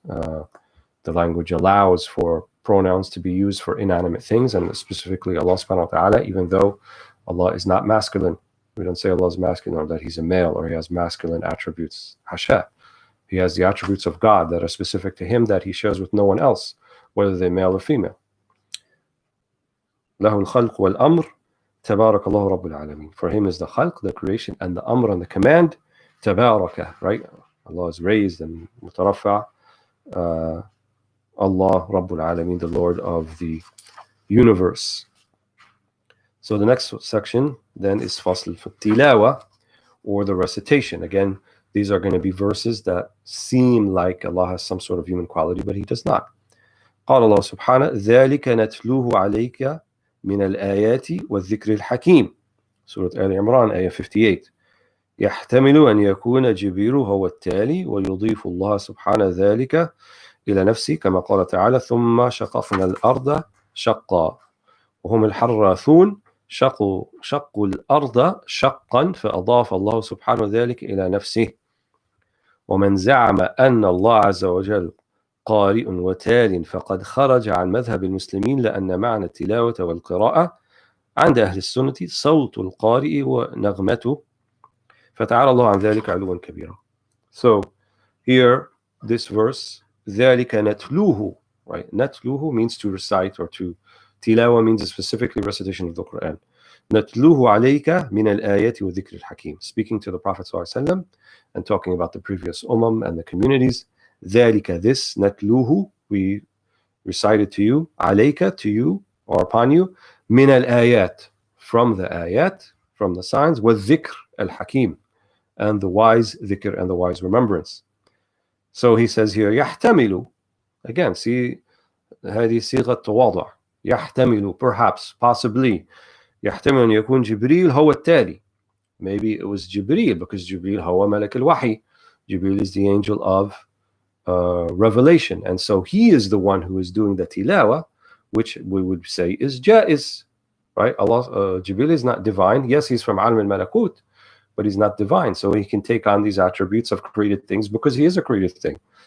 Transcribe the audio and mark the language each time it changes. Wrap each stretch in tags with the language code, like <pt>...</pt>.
<en>The language allows for pronouns to be used for inanimate things, and specifically Allah subhanahu wa ta'ala, even though Allah is not masculine. We don't say Allah is masculine, or that he's a male, or he has masculine attributes. Hasha. He has the attributes of God that are specific to him that he shares with no one else, whether they're male or female.</en> <ar>له الخلق والأمر تبارك الله رب العالمين.</ar> <en>For him is the khalq, the creation, and the amr, and the command. تبارك, right? Allah is raised and mutarafa. Allah Rabbul Alameen, the Lord of the universe. So the next section then is Fasl fi Tilawa, or the recitation. Again, these are going to be verses that seem like Allah has some sort of human quality, but he does not.</en> <ar>قال الله سبحانه ذلك نتلوه عليك من الآيات والذكر الحكيم.</ar> <en>Surah Al Imran, ayah 58.</en> <ar>يحتمل أن يكون جبريل هو التالي ويضيف الله سبحانه ذلك إلى نفسه كما قال تعالى ثم شققنا الأرض شقا وهم الحراثون شقوا الأرض شقا فأضاف الله سبحانه ذلك إلى نفسه. ومن زعم أن الله عز وجل قارئ وتال فقد خرج عن مذهب المسلمين، لأن معنى التلاوة والقراءة عند أهل السنة صوت القارئ ونغمته فتعالى الله عن ذلك علوا كبيرا.</ar> <en>So here this verse</en> <ar>ذلك نتلوه,</ar> <en>right? نتلوه means to recite, or to tilawa means specifically recitation of the Quran.</en> <ar>نتلوه عليك من الآيات والذكر الحكيم,</ar> <en>speaking to the Prophet ﷺ and talking about the previous and the communities. ذلك, this, نتلوه, we recite it to you, عليك, to you or upon you,</en> <ar>من الآيات,</ar> <en>from the ayat, from the signs,</en> <ar>والذكر الحكيم,</ar> <en>and the wise dhikr and the wise remembrance. So he says here يحتمل, again, see</en> <ar>هذه صيغة تواضع.</ar> <en>يحتمل, perhaps, possibly.</en> <ar>يحتمل أن يكون جبريل هو التالي.</ar> <en>Maybe it was Jibreel, because Jibreel</en> <ar>هو ملك الوحي.</ar> <en>Jibreel is the angel of revelation, and so he is the one who is doing the tilawa, which we would say is jaiz, right? Allah, Jibreel is not divine. Yes, he's from Alam al-Malakut, but he's not divine, so he can take on these attributes of created things because he is a created thing.</en>